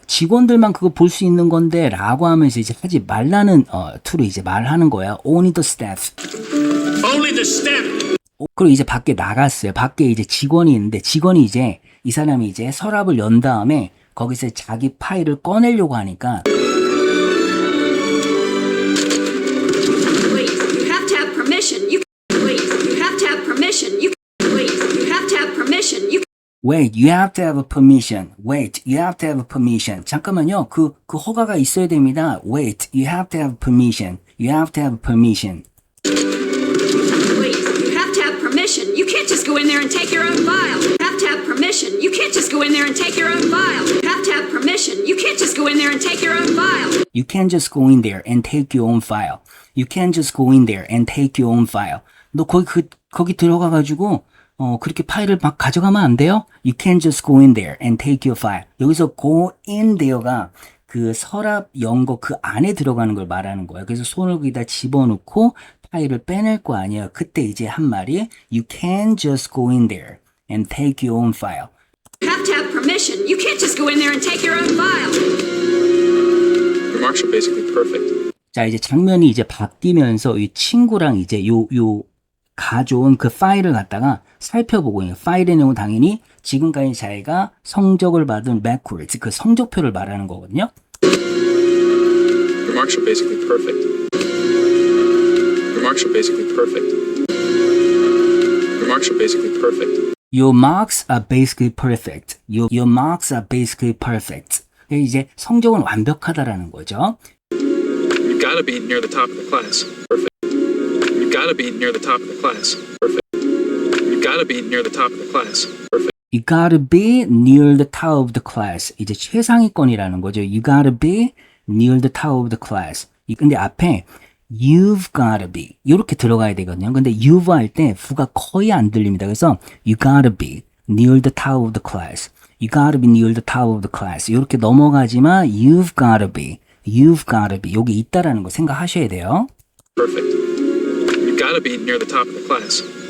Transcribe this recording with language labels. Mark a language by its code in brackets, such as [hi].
[ko] 직원들만 그거 볼 수 있는 건데 라고 하면서 이제 하지 말라는 투로 이제 말하는 거야. [en] Only the staff. Only the staff. [ko] 그리고 이제 밖에 나갔어요. 밖에 이제 직원이 있는데 직원이 이제 이 사람이 이제 서랍을 연 다음에 거기서 자기 파일을 꺼내려고 하니까 [en] Please, you have to have permission. Please, you have to have permission. Please, you have to have permission. Wait, you have to have a permission. Wait, you have to have a permission. [ko] 잠깐만요. 그 허가가 있어야 됩니다. [en] Wait, you have to have permission. You have to have permission. Please, you have to have permission. You can't just go in there and take your own file. You have to have permission. You can't just go in there and take your own file. You have to have permission. You can't just go in there and take your own file. You can't just go in there and take your own file. You can't just go in there and take your own file. [ko] 너 거기 들어가가지고 그렇게 파일을 막 가져가면 안 돼요? [en] You can't just go in there and take your file. [ko] 여기서 [en] go in there [ko] 가 그 서랍 연거 그 안에 들어가는 걸 말하는 거예요. 그래서 손을 거기다 집어넣고 파일을 빼낼 거 아니에요. 그때 이제 한 말이 [en] You can't just go in there and take your own file. You have to have permission. You can't just go in there and take your own file. Remarks are basically perfect. [ko] 자, 이제 장면이 이제 바뀌면서 이 친구랑 이제 요 가져온 그 파일을 갖다가 살펴보고 있는 파일의 내용은 당연히 지금까지 자기가 성적을 받은 records, 그 성적표를 말하는 거거든요. [en] Remarks are basically perfect. Remarks are basically perfect. Remarks are basically perfect. Your marks are basically perfect. Your marks are basically perfect. [ko] 이제 성적은 완벽하다라는 거죠. [en] You gotta be near the top of the class. Perfect. You gotta be near the top of the class. Perfect. You gotta be near the top of the class. Perfect. You gotta be near the top of the class. [ko] 이제 최상위권이라는 거죠. [en] You gotta be near the top of the class. [ko] 근데 앞에 [en] you've gotta be [ko] 이렇게 들어가야 되거든요. 근데 you've 할 때 부가 거의 안 들립니다. [en] 그래서 you gotta be near the top of the class. You gotta be near the top of the class. [ko] 이렇게 넘어가지만 [en] you've gotta be [ko] 여기 있다라는 거 생각하셔야 돼요. [en] Perfect. You gotta be near the top of the class.